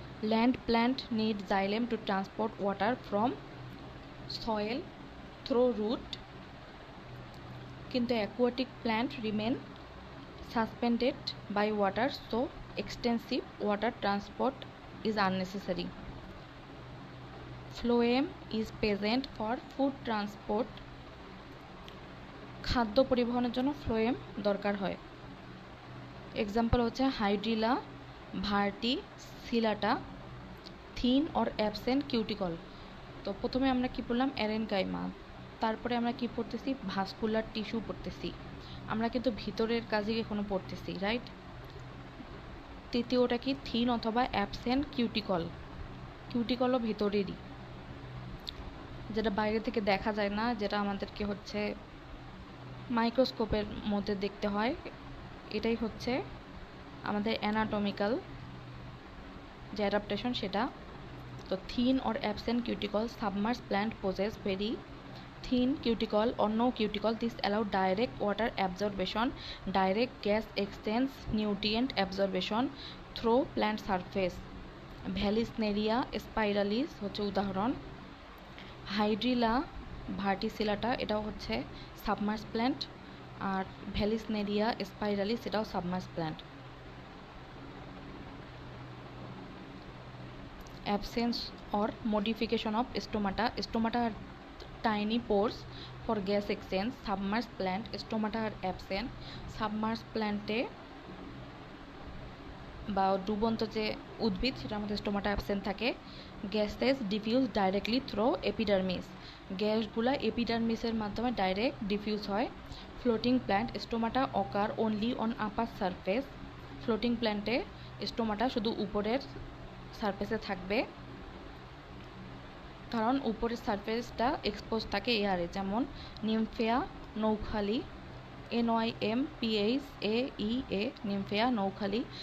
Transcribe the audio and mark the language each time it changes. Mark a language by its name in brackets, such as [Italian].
[English] Land plant need xylem to transport water from soil through root, কিন্তু aquatic plant remain suspended by water, so extensive water transport is unnecessary. Phloem is present for food transport. [Bangla] খাদ্য পরিবহনের জন্য phloem দরকার হয়। Example হচ্ছে hydrilla ভার্টিসিলাটা, [English] Thin or absent cuticle. [Bangla] তো প্রথমে আমরা কি পড়লাম? অ্যারেনকাইমা। তারপরে আমরা কি পড়তেছি? ভাস্কুলার টিস্যু পড়তেছি। আমরা কিন্তু ভিতরের কাজই এখনো পড়তেছি, রাইট? তৃতীয়টা কি? থিন অথবা অ্যাবসেন্ট কিউটিকল। কিউটিকলও ভেতরেরই, যেটা বাইরে থেকে দেখা যায় না, যেটা আমাদেরকে হচ্ছে মাইক্রোস্কোপের মধ্যে দেখতে হয়। এটাই হচ্ছে আমাদের অ্যানাটমিক্যাল যে অ্যাডাপ্টেশন সেটা। [English] তো thin or absent cuticle, submerse plant possess very thin cuticle or no cuticle. This allow direct water absorption, direct gas exchange, nutrient absorption through plant surface. [Bangla] ভ্যালিসনেরিয়া স্পাইরালিস হচ্ছে উদাহরণ। হাইড্রিলা ভার্টিসিলাটা এটাও হচ্ছে সাবমার্স প্ল্যান্ট, আর ভ্যালিসনেরিয়া স্পাইরালিস এটাও সাবমার্স plant. [English] Absence or modification of stomata. Stomata are tiny pores for gas exchange. Submerged plant stomata are absent. [Bangla] Submerged plant বা ডুবন্ত যে উদ্ভিদ সেটার মধ্যে স্টোমাটা অ্যাবসেন্ট থাকে। [English] gases diffuse directly through epidermis, [Bangla] গ্যাসগুলা এপিডার্মিসের মাধ্যমে ডাইরেক্ট ডিফিউজ হয়। [English] floating plant stomata occur only on upper surface, [Bangla] floating প্ল্যান্টে stomata শুধু উপরের সারফেসে থাকবে, কারণ উপরের সারফেসটা এক্সপোজ থাকে এয়ারে, যেমন নিমফেয়া নৌখালি, NYMPHAEA নিমফেয়া নৌখালি।